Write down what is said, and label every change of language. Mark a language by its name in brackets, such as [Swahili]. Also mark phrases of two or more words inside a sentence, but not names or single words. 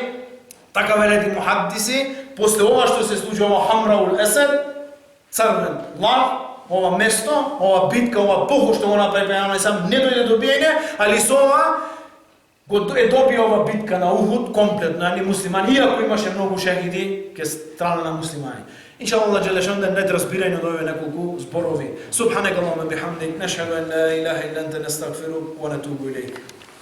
[Macedonian] Така велети мухаддиси, после ова што се случи ова Хамраул Есед, црвен лав, ова место, ова битка, ова поход што го направи Пегамбер сам не дојде до биење, али со ова го е добија ова битка на Ухуд комплетно, ани муслимани, иако имаше многу шехиди ке страна на муслимани. [Arabic] إن شاء الله جل شأن [Macedonian] да не разбирање од овие неколку зборови. [Arabic] سبحانك اللهم بحمدك، نشهد أن لا إله إلا أنت، نستغفرك ونتوب إليك.